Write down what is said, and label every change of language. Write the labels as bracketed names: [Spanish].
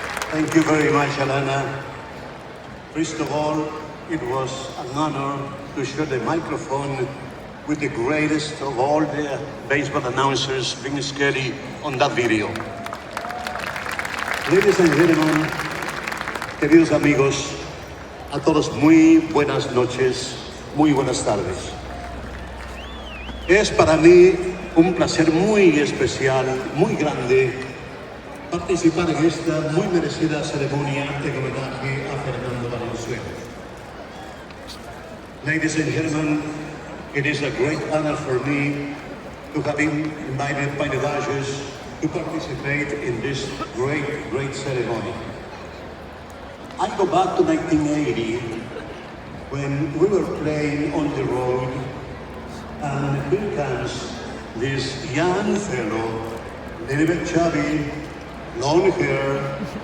[English] Thank you very much, Alana. First of all, it was an honor to share the microphone with the greatest of all the baseball announcers, Vince Scully, on that video. Ladies and gentlemen, [Spanish] queridos amigos, a todos muy buenas noches, muy buenas tardes. Es para mí un placer muy especial, muy grande, participar en esta muy merecida ceremonia de homenaje a Fernando Valenzuela. [English] Ladies and gentlemen, it is a great honor for me to have been invited by the Dodgers to participate in this great ceremony. I go back to 1980 when we were playing on the road, and here comes this young fellow, a little bit chubby, long hair.